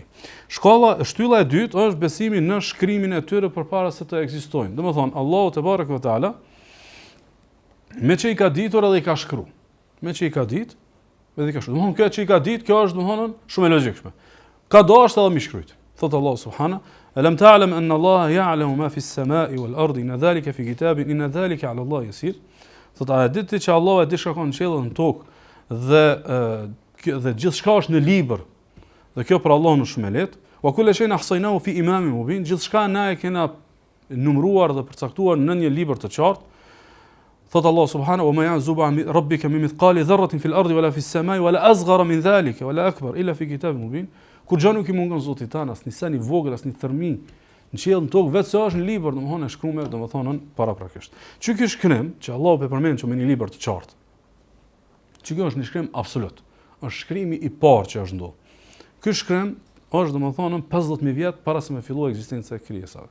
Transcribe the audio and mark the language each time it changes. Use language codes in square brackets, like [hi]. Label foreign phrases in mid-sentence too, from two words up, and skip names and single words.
[sq] Shtylla e dytë është besimi në shkrimin e tyre përpara se të ekzistojnë. Domethënë Allahu [ar] تبارك وتعالى [sq] me që i ka ditur edhe i ka shkruar. Me që i ka ditë edhe i ka shkruar. Domethënë kjo që i ka ditë, kjo është domethënë shumë e logjikshme. Ka dashur edhe mi shkruajt. [ar] Thot الله سبحانه: "ألم تعلم أن الله يعلم ما في السماء والأرض إن ذلك في كتاب إن ذلك على الله يسير." [sq] Thot a ditë që Allahu e di çka ka në qiell dhe në tokë dhe gjithçka është në libër. Dhe kjo për Allahun është shumë e lehtë. [ar] وكل شيء أحصيناه في إمام مبين. [sq] Gjithçka na e kena numëruar dhe përcaktuar në një libër të qartë. [ar] Thot الله سبحانه: "وما يعزب عن ربك من مثقال ذرة في الأرض ولا في السماء ولا أصغر من ذلك ولا أكبر إلا في كتاب مبين." [sq] Kur gjë nuk i mungon Zotit tan, as një sen i vogël, as një thërmi në qiell në tokë, vetë se është në libër, domethënë e shkruar, domethënë paraprakisht. Çi ky shkrim që Allahu e përmend që me një libër të qartë. Çi ky është një shkrim absolut. Është shkrimi i parë që është ndodhur. Ky shkrim është domethënë 50000 vjet para se me filloi ekzistenca e krijesave.